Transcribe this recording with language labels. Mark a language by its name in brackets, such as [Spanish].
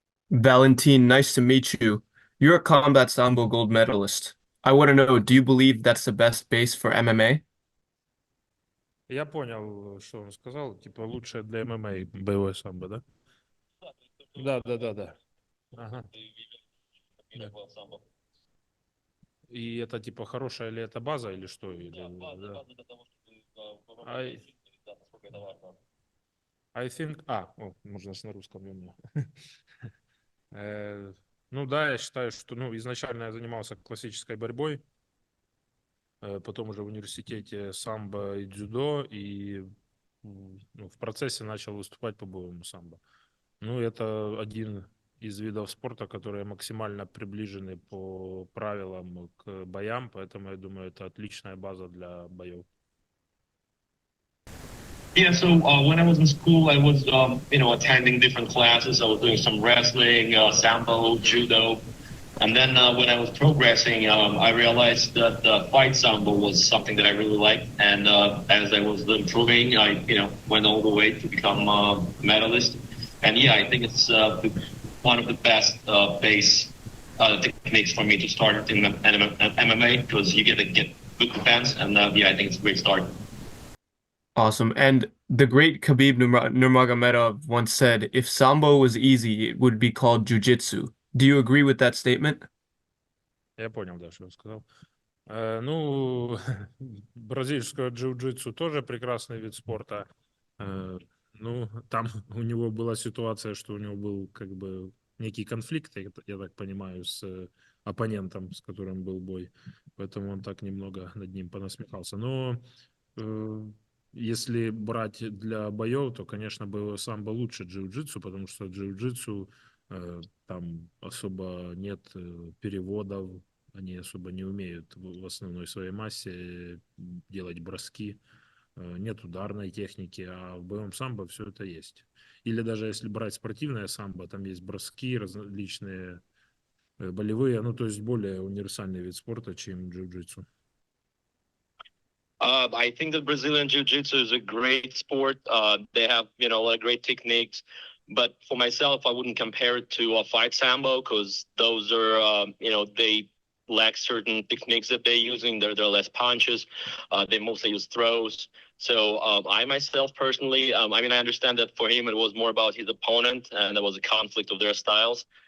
[English] Valentin, nice to meet you. You're a combat sambo gold medalist. I want to know, do you believe that's the best base for MMA? [Russian] Я понял, что он сказал. Типа лучшее для ММА боевое самбо, да? Да, да, да, да. Ага. Да. И это типа хорошая ли это база или что? Или, да? [English] I, I think... [Russian] можно ж на русском у меня. Ну да, я считаю, что изначально я занимался классической борьбой, потом уже в университете самбо и дзюдо, и в процессе начал выступать по боевому самбо. Ну, это один из видов спорта, которые максимально приближены по правилам к боям, поэтому я думаю, это отличная база для боев. [English] Yeah, so when I was in school, I was, attending different classes. I was doing some wrestling, sambo, judo. And then when I was progressing, I realized that fight sambo was something that I really liked. And as I was improving, I, went all the way to become a medalist. And yeah, I think it's one of the best base techniques for me to start in MMA because you get to get good defense. And yeah, I think it's a great start. Awesome. And the great Khabib Nurmagomedov once said, if sambo was easy, it would be called jiu-jitsu. Do you agree with that statement? [Russian] Я понял, да, что он сказал. Ну, бразильское джиу-джитсу тоже прекрасный вид спорта. Ну, там у него была ситуация, что у него был как бы некий конфликт, я так понимаю, с оппонентом, с которым был бой. Поэтому он так немного над ним понасмехался. Но если брать для боев, то, конечно, боевой самбо лучше джиу-джитсу, потому что джиу-джитсу там особо нет переводов, они особо не умеют в основной своей массе делать броски, нет ударной техники, а в боевом самбо все это есть. Или даже если брать спортивное самбо, там есть броски, различные болевые, ну то есть более универсальный вид спорта, чем джиу-джитсу. [English] I think that Brazilian Jiu-Jitsu is a great sport. They have, a lot of great techniques. But for myself, I wouldn't compare it to a fight sambo because those are, they lack certain techniques that they're using. They're less punches. They mostly use throws. So I myself personally, I understand that for him it was more about his opponent and there was a conflict of their styles.